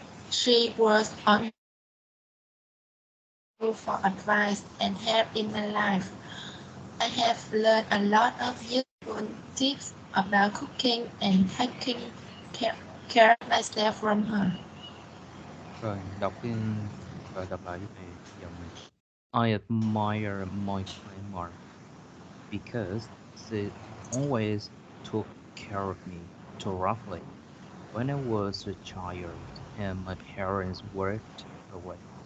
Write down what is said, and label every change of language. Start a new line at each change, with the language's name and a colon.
English: She was on for advice and help in my life. I have learned a lot of useful tips about cooking and taking care of myself from her.
Vietnamese: Rồi, đọc lại giúp thầy dòng này.
English: I admire my grandma because she always took care of me thoroughly when I was a child and my parents worked away.